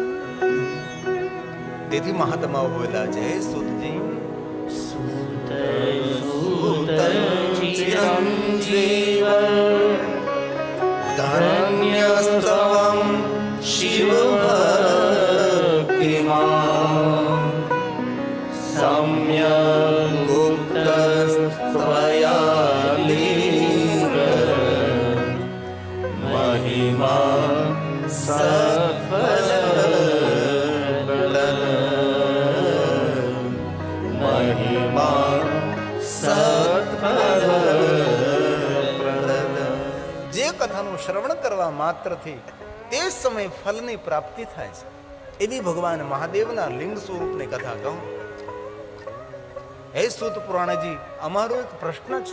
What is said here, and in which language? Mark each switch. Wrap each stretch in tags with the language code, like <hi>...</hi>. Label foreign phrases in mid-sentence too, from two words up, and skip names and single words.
<gu>તેથી મહાત્માઓ બોલ્યા છે, હે સૂતજી, ચિરંજીવ</gu> <sa>धन्यस्तवं शिव भक्तिमान सम्यक् गुप्तस्त्वया लीन महिमा सफल महिमा સત્ફલ।</sa> <gu>જે કથાનું શ્રવણ કરવા માત્રથી તે સમય ફલની પ્રાપ્તિ થાય છે, એવી ભગવાન મહાદેવના લિંગ સ્વરૂપની કથા કહું। હે સૂત પુરાણજી, અમારો એક પ્રશ્ન છે।</gu>